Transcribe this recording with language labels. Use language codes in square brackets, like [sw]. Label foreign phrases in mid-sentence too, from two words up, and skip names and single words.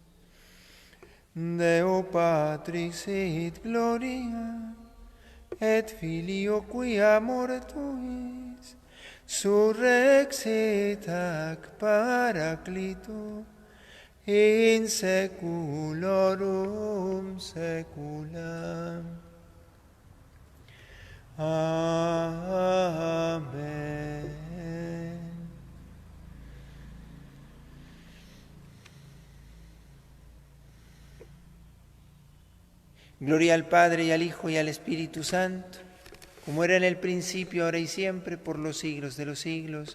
[la] Deo Patris sit gloria, et Filio qui amor tuis, surrexit ac Paraclito, in saeculorum saecula. [es] Amén. Gloria al Padre, y al Hijo, y al Espíritu Santo, como era en el principio, ahora y siempre, por los siglos de los siglos.